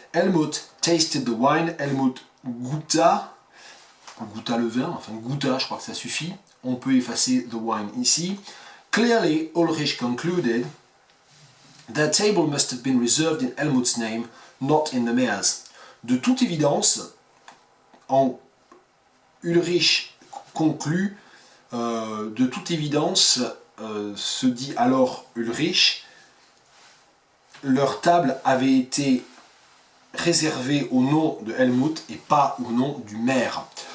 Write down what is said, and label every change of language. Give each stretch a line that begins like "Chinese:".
English: Helmut tasted the wine.
French: Helmut goûta le vin, enfin goûta, je crois que ça suffit. On peut effacer the wine ici.
English: Clearly, Ulrich concluded that table must have been reserved in Helmut's name, not in the mayor's.
French: De toute évidence, Ulrich conclut, de toute évidence, se dit alors Ulrich, leur table avait été réservée au nom de Helmut et pas au nom du maire.